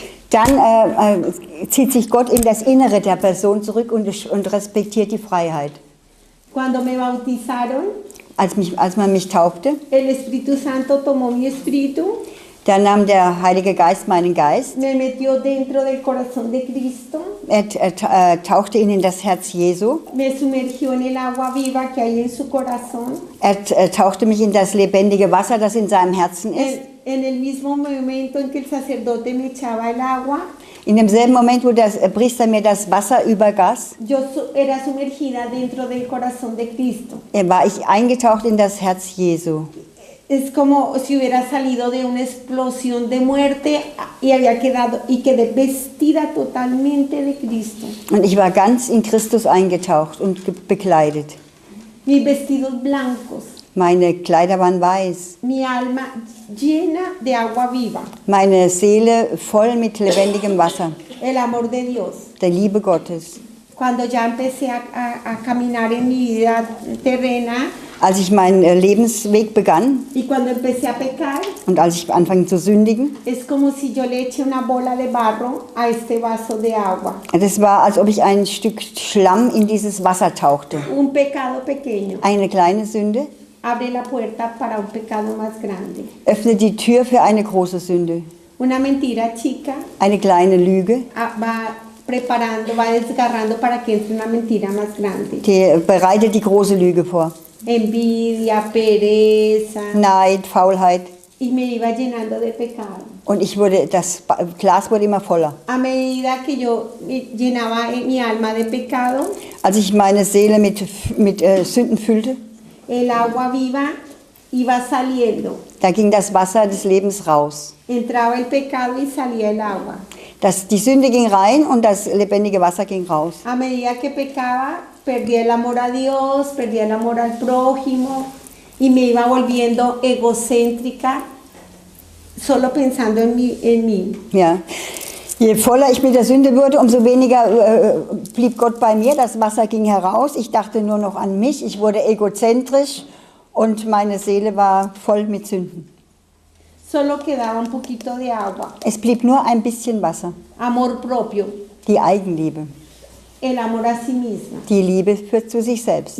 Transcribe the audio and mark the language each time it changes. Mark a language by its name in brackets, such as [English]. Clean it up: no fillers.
[German] Dann zieht sich Gott in das Innere der Person zurück und respektiert die Freiheit. [Spanish] Cuando me bautizaron, [German] Als man mich taufte, [Spanish] el Espíritu Santo tomó mi espíritu, [German] da nahm der Heilige Geist meinen Geist. [Spanish] me metió dentro del corazón de Cristo, [German] Er tauchte ihn in das Herz Jesu. [Spanish] me sumergió en el agua viva que hay en su corazón. [German] Er tauchte mich in das lebendige Wasser, das in seinem Herzen ist. [Spanish] En el mismo momento en que el sacerdote me echaba el agua, [German] In demselben Moment, wo der Priester mir das Wasser übergoss, [Spanish] yo era sumergida dentro del corazón de Cristo. [German] war ich eingetaucht in das Herz Jesu. [Spanish] Es como si hubiera salido de una explosión de muerte y quedé vestida totalmente de Cristo. [German] Und ich war ganz in Christus eingetaucht und bekleidet. [Spanish] Mis vestidos blancos, [German] Meine Kleider waren weiß. [Spanish] mi alma llena de agua viva, [German] Meine Seele voll mit lebendigem Wasser, [Spanish] el amor de Dios. [German] der Liebe Gottes. [Spanish] Cuando ya empecé a caminar en mi vida terrena [German] Als ich meinen Lebensweg begann [Spanish] y cuando empecé a pecar, [German] und als ich anfing zu sündigen, [Spanish] es como si yo le eché una bola de barro a este vaso de agua. [German] das war, als ob ich ein Stück Schlamm in dieses Wasser tauchte. [Spanish] Un pecado pequeño [German] Eine kleine Sünde [Spanish] abre la puerta para un pecado más grande. [German] öffnet die Tür für eine große Sünde. [Spanish] Una mentira chica [German] Eine kleine Lüge, [Spanish] va desgarrando para que entre una mentira más grande. [German] die bereitet die große Lüge vor. [Spanish] Envidia, pereza, [German] Neid, Faulheit. [Spanish] y me iba llenando de pecado. [German] Und das Glas wurde immer voller. [Spanish] A medida que yo llenaba mi alma de pecado, [German] Als ich meine Seele mit Sünden füllte, [Spanish] el agua viva iba saliendo. [German] da ging das Wasser des Lebens raus. [Spanish] Entraba el pecado y salía el agua. [German] Die Sünde ging rein und das lebendige Wasser ging raus. [Spanish] A medida que pecaba, perdía el amor a Dios, perdía el amor al prójimo y me iba volviendo egocéntrica, solo pensando en mí. [German] Ja. Je voller ich mit der Sünde wurde, umso weniger blieb Gott bei mir. Das Wasser ging heraus. Ich dachte nur noch an mich. Ich wurde egozentrisch und meine Seele war voll mit Sünden. [Spanish] solo quedaba un poquito de agua. [German] Es blieb nur ein bisschen Wasser. [Spanish] Amor propio, [German] Die Eigenliebe, [Spanish] el amor a sí misma. [German] die Liebe zu sich selbst.